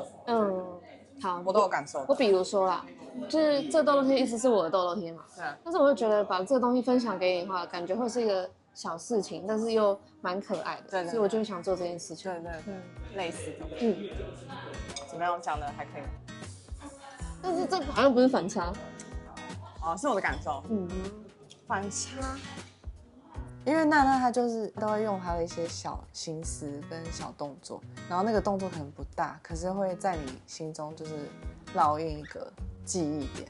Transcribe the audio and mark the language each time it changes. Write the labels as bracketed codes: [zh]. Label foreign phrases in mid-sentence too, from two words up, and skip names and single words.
[zh] 好，我都有感受。我比如說啦，就是這痘痘貼一直是我的痘痘貼嘛，但是我會覺得把這個東西分享給你的話，感覺會是一個小事情，但是又蠻可愛的，對，所以我就會想做這件事情。對，類似的。怎麼樣，講的還可以？但是這好像不是反差。是我的感受。反差。因為娜娜她就是都會用她的一些小心思跟小動作，然後那個動作可能不大，可是會在你心中就是烙印一個記憶點。